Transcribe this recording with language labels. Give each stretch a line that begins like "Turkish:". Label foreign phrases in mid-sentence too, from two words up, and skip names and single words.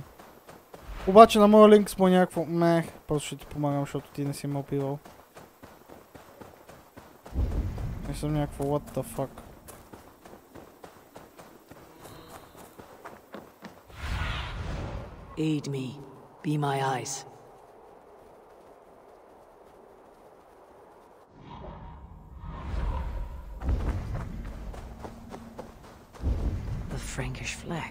Bulgarian: Обаче на моя линкс по някакво просто ще ти помагам, защото ти не си ме убивал. Не съм някакво
English: what the fuck. Aid me. Be my eyes. Frankish flag.